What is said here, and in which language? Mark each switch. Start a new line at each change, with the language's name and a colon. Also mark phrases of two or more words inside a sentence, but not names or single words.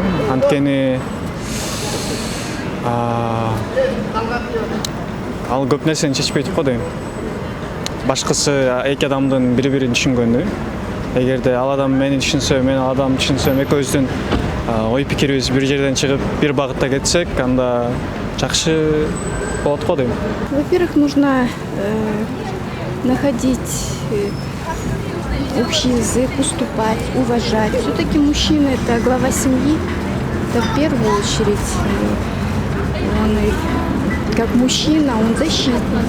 Kyrgyz: Анткени ал көп нерсени чечпейт го дейм. Башкысы эки адамдын бири-бирин түшүнгөнү. Эгерде ал адам мени түшүнсө, мен ал адамды түшүнсөм, экөөбүздүн ой пикирибиз бир жерден чыгып, бир багытта кетсек, анда жакшы болот го дейм.
Russian: Во-первых, нужно находить общий язык, уступать, уважать. Все-таки мужчина – это глава семьи, это в первую очередь. Он как мужчина, он защитник.